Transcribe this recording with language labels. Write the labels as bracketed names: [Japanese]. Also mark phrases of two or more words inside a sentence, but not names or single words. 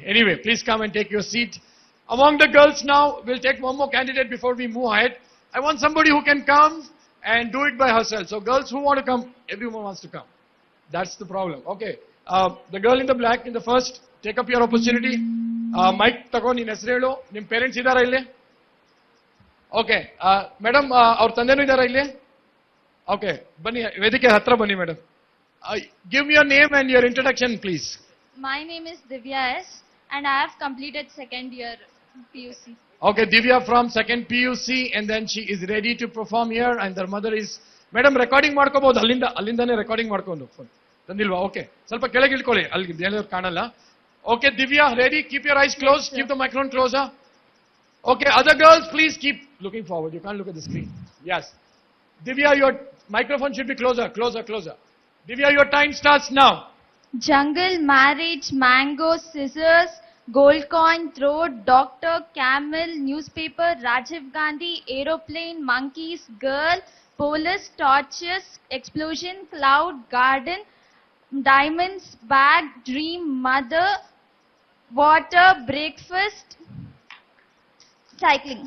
[English] Anyway, please come and take your seat. Among the girls now, we'll take one more candidate before we move ahead. I want somebody who can come and do it by herself. So girls who want to come, everyone wants to come. That's the problem. Okay. The girl in the black in the first, take up your opportunity. [Kannada] ಮೈಕ್ ತಗೋ ನಿನ್ ಹೆಸ್ರು ಹೇಳು. ನಿಮ್ parents ಇದಾರಾ ಇಲ್ಲೇ? Okay. ಮೇಡಂ, ಔರ್ ತಂದೇನು ಇದಾರಾ ಇಲ್ಲೇ? [English] Okay. [Kannada] ಬನ್ನಿ ವೇದಿಕೆ ಹತ್ರ ಬನ್ನಿ ಮೇಡಂ. [English] Give me your name and your introduction, please. My name is Divya S. and I have completed second year PUC. Okay, Divya from second PUC, and then she is ready to perform here, and her mother is. [Kannada] Madam, recording ಮಾಡ್ಕೋಬಹುದು ಅಲ್ಲಿಂದಾನೆ recording ಮಾಡ್ಕೊಂಡು ತಂದಿಲ್ವಾ? Okay, ಸ್ವಲ್ಪ ಕೆಳಗೆ ಇಳ್ಕೊಳ್ಳಿ, ಅಲ್ಲಿ ಬೇರೆಯವರು ಕಾಣಲ್ಲ. [English] Okay, Divya, ready? Keep your eyes closed. Keep the microphone closer. Okay, other girls, please keep looking forward. You can't look at the screen. Yes, Divya, your microphone should be closer. Divya, your time starts now. Jungle, marriage, mango, scissors, gold coin, throat, doctor, camel, newspaper, Rajiv Gandhi, aeroplane, monkeys, girl, police, torches, explosion, cloud, garden, diamonds, bag, dream, mother, water, breakfast, cycling.